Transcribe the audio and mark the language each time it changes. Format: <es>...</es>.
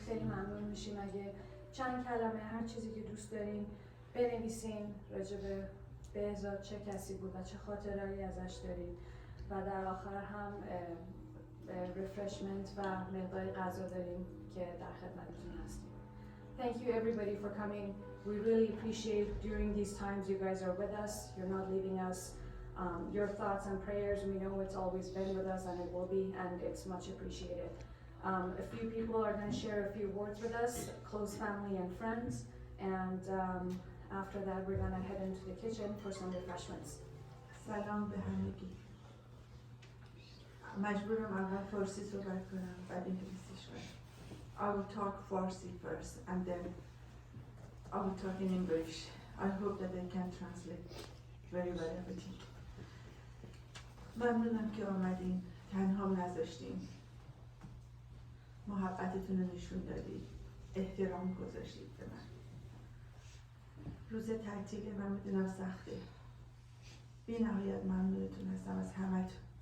<fa>خیلی ممنون میشیم اگه چند کلمه هر چیزی که دوست دارین بنویسین راجع به بهزاد، چه کسی بود و چه خاطرهایی ازش دارین. و در آخر هم رفرشمنت و مقداری غذا داریم که در خدمتتون هستیم.</fa> <en>Thank you everybody for coming. We really appreciate during these times you guys are with us. You're not leaving us. Your thoughts and prayers, we know it's always been with us and it will be, and it's much appreciated. A few people are going to share a few words with us, close family and friends, and after that we're going to head into the kitchen for some refreshments.</en> <fa>سلام به همگی. مجبورم اول فارسی صحبت کنم بعد انگلیسیش کنم.</fa> <en>I will talk Farsi first and then I will talk in English. I hope that I can translate very well everything.</en> <fa>ممنونم که آمدین، تنهام نذاشتین، محبتتون رو نشون دادید، احترام گذاشتید به من. روز تعطیل من میدونم سخته. بی نهایت ممنونتون هستم از همتون.</fa>